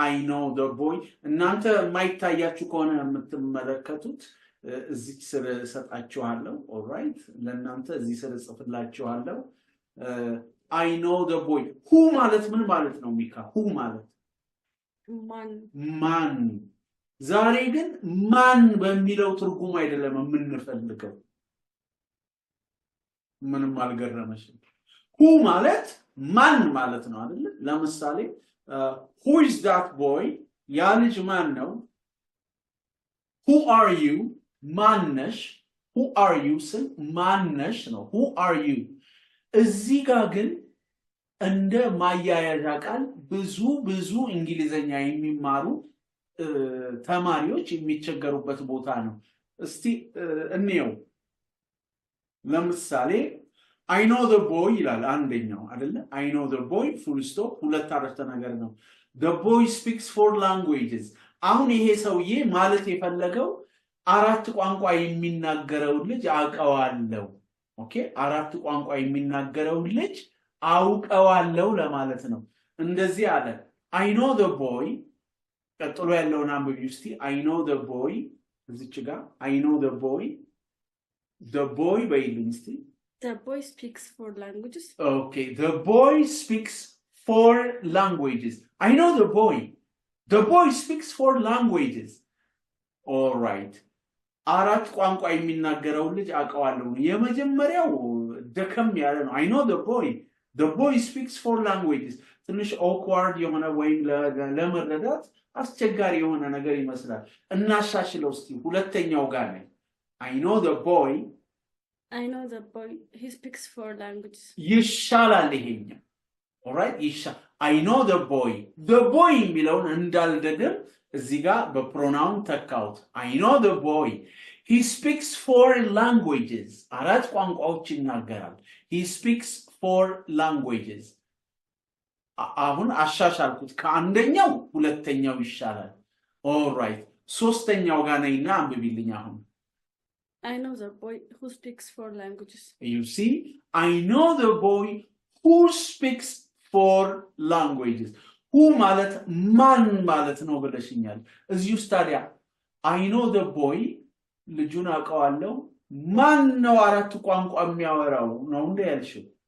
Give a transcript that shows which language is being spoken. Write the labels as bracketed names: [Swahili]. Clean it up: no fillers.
[English] I know the boy። [Amharic] እናንተ የማይታያችሁ ከሆነ የምትመለከቱት እዚህ ስር ሰጣችኋለሁ። ኦልራይት፣ ለእናንተ እዚህ ስር ጽፍላችኋለሁ። I know the boy። who ማለት ምን ማለት ነው ሚካ? who ማለት ማን። ዛሬ ግን ማን በሚለው ትርጉም አይደለም የምንፈልገው። ምንም አልገረመሽም? who ማለት ማን ማለት ነው አይደል? ለምሳሌ [English] who is that boy? [Amharic] ያ ልጅ ማን ነው? [English] who are you? [Amharic] ማነሽ? [English] who are you [Amharic] ስል ማነሽ ነው። [English] who are you? [Amharic] እዚህ ጋር ግን እንደ ማያያዣ ቃል ብዙ እንግሊዘኛ የሚማሩ ተማሪዎች የሚቸገሩበት ቦታ ነው። እስቲ እንየው። ለምሳሌ [English] I know the boy [Amharic] ይላል አንደኛው አይደለ? [English] I know the boy full stop [Amharic] ሁለት አረፍተ ነገር ነው። [English] The boy speaks 4 languages። [Amharic] አሁን ይሄ ሰውዬ ማለት የፈለገው አራት ቋንቋ የሚናገረው ልጅ አውቀዋለሁ። ኦኬ፣ አራት ቋንቋ የሚናገረው ልጅ አውቀዋለሁ ለማለት ነው። እንደዚህ አለ። [English] I know the boy። [Amharic] ቀጥሎ ያለውን አንብቢው እስቲ። I know the boy እዚች ጋር I know the boy። [English] The boy [Amharic] በይልኝ እስቲ። [English] The boy speaks 4 languages. Okay, the boy speaks 4 languages. I know the boy. The boy speaks 4 languages. All right. [Amharic] አራት ቋንቋ የሚናገረው ልጅ አውቀዋለሁ። የመጀመሪያው ደከም ያለ ነው። [English] I know the boy. The boy speaks 4 languages. [Amharic] ትንሽ awkward የሆነ ወይም ለመረዳት አስቸጋሪ የሆነ ነገር ይመስላል። እናሻሽለው እስቲ ሁለተኛው ጋር ነው። [English] I know the boy. I know the boy. He speaks 4 languages. [Amharic] ይሻላል ይሄኛው። [English] All right? I know the boy. [Amharic] The boy የሚለውን እንዳልደግም እዚህ ጋር በፕሮናውን ተካውት። [English] I know the boy. He speaks 4 languages. [Amharic] አራት ቋንቋዎች ይናገራል። [English] He speaks 4 languages. [Amharic] አሁን አሻሻልኩት። ከአንደኛው ሁለተኛው ይሻላል። All right. ሶስተኛው ጋር ነይና አንብቢልኝ አሁን። [English] I know the boy who speaks 4 languages. You see, I know the boy who speaks 4 languages. [Amharic] Who ማለት ማን ማለት ነው ብለሽኛል። እዚህ ውስጥ ታዲያ [English] I know the boy [Amharic] ልጁን አውቀዋለሁ። ማን ነው አራት ቋንቋ የሚያወራው ነው እንደ ያልሽው?